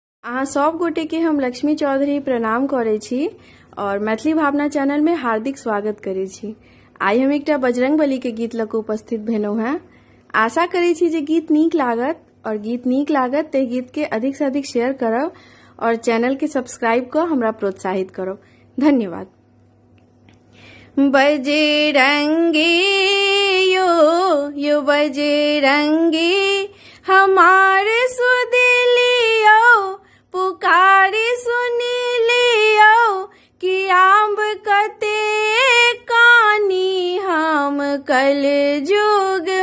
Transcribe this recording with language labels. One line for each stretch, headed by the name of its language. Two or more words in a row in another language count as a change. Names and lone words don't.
Maithili: अहाँ सब गोटे के हम लक्ष्मी चौधरी प्रणाम करे छी और मैथिली भावना चैनल में हार्दिक स्वागत करे छी। आई हम एकटा बजरंग बली के गीत लऽ कऽ उपस्थित भेलहुँ हैं। आशा करे छी जे गीत नीक लागत और गीत नीक लागत ते गीत के अधिक से अधिक शेयर करब और चैनल के सब्सक्राइब कऽ हमरा प्रोत्साहित करब। धन्यवाद। बजरंगी यो बजरंगी हमारे सुदिलियो पुकारी सुनी लियो कि आम्ब कते कानी हम कल युग